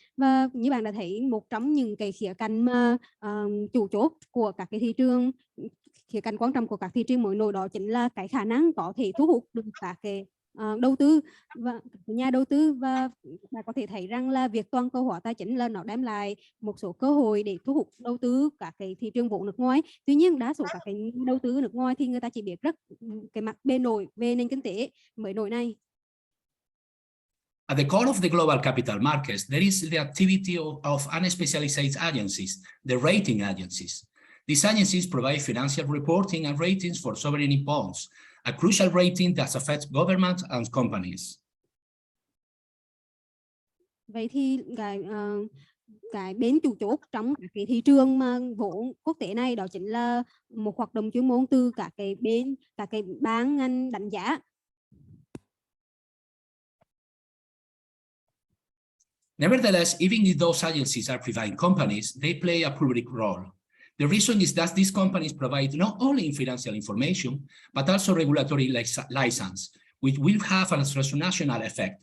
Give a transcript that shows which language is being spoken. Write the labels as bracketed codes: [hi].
[vi] Và như bạn đã thấy, một trong những cái khía cạnh mà chủ chốt của các cái thị trường, khía cạnh quan trọng của các thị trường mới nổi, đó chính là cái khả năng có thể thu hút được các cái đầu tư và nhà đầu tư. Và bạn có thể thấy rằng là việc toàn cầu hóa tài chính là nó đem lại một số cơ hội để thu hút đầu tư các cái thị trường vốn nước ngoài. Tuy nhiên đa số các cái đầu tư nước ngoài thì người ta chỉ biết rất cái mặt bề nổi về nền kinh tế mới nổi này. [en] At the core of the global capital markets, there is the activity of unspecialized agencies, the rating agencies. These agencies provide financial reporting and ratings for sovereign bonds, a crucial rating that affects governments and companies. [vi] Vậy thì cái bên chủ chốt trong cái thị trường mà vốn quốc tế này, đó chính là một hoạt động chuyên môn từ các cái ban ngành đánh giá. [en] Nevertheless, even if those agencies are private companies, they play a public role. The reason is that these companies provide not only financial information, but also regulatory license, which will have an transnational effect.